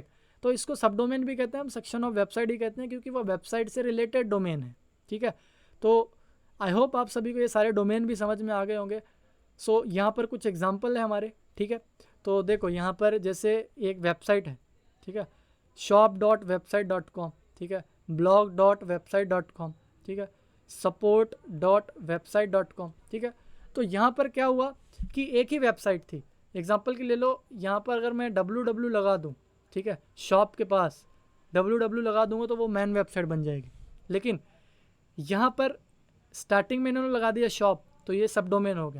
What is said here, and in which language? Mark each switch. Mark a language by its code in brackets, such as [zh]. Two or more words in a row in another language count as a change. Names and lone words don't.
[hi] तो इसको [en] sub domain [hi] भी कहते हैं, हम [en] section of website [hi] ही कहते हैं, क्योंकि वो वेबसाइट से रिलेटेड डोमेन है, ठीक है। तो [en] I hope [hi] आप सभी को ये सारे डोमेन भी समझ में आ गए होंगे। सो यहाँ पर कुछ एग्जांपल है हमारे, ठीक है। तो देखो यहाँ पर जैसे एक वेबसाइट है, ठीक है, shop.website.com, ठीक है, blog.website.com, ठीक है, support.website.com, ठीक है। तो यहाँ पर क्या हुआ कि एक ही वेबसाइट थी, एग्जांपल के ले लो, यहाँ पर अगर मैं www लगा दूँ, ठीक है, शॉप के पास www लगा दूंगा तो वो [en] main website [hi] बन जाएगी। लेकिन यहाँ पर स्टार्टिंग में इन्होंने लगा दिया शॉप, तो ये [en] sub domain [hi] हो गया।